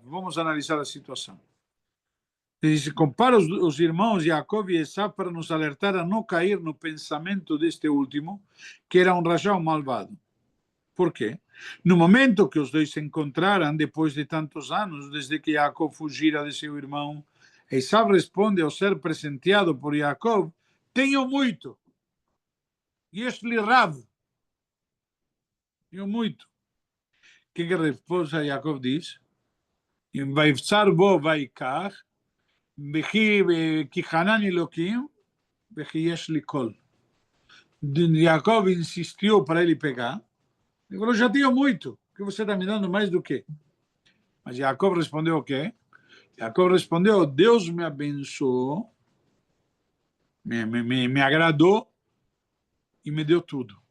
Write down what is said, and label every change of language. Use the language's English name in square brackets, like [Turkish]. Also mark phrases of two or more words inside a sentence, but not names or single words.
[Portuguese] Vamos analisar a situação. Ele diz, compara os irmãos Yaakov e Esav para nos alertar a não cair no pensamento deste último, que era um rajão malvado. Por quê? No momento que os dois se encontraram, depois de tantos anos, desde que Yaakov fugira de seu irmão, Esav responde ao ser presenteado por Yaakov, tenho muito. [Hebrew] יש לי רב. [Portuguese] Tenho muito. O que a resposta de Yaakov diz? [Hebrew] ויפצר בו ויקח, כי חנן אלוקים וכי יש לי קול. [Portuguese] Yaakov insistiu para ele pegar. Ele falou, já tenho muito. O que você está me dando mais do que? Mas Yaakov respondeu o quê? Yaakov respondeu, Deus me abençoou, me agradou e me deu tudo.